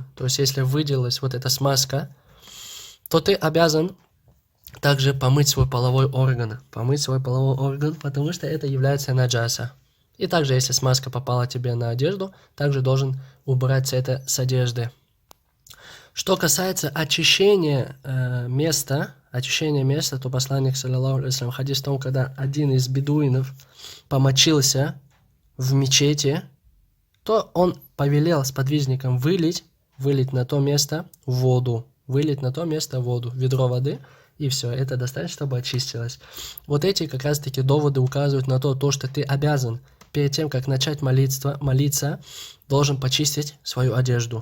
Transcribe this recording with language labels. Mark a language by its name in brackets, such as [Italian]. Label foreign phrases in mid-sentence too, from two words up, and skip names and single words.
[Russian] То есть, если выделилась вот эта смазка, то ты обязан также помыть свой половой орган. Помыть свой половой орган, потому что это является наджаса. И также, если смазка попала тебе на одежду, также должен убрать это с одежды. Что касается очищения места, то посланник, [Arabic] صلى الله عليه وسلم, [Russian] хадис в том, когда один из бедуинов помочился в мечети, то он повелел сподвижникам вылить на то место воду. Вылить на то место воду, ведро воды, и все, это достаточно, чтобы очистилось. Вот эти как раз-таки доводы указывают на то, что ты обязан перед тем, как начать молиться, должен почистить свою одежду.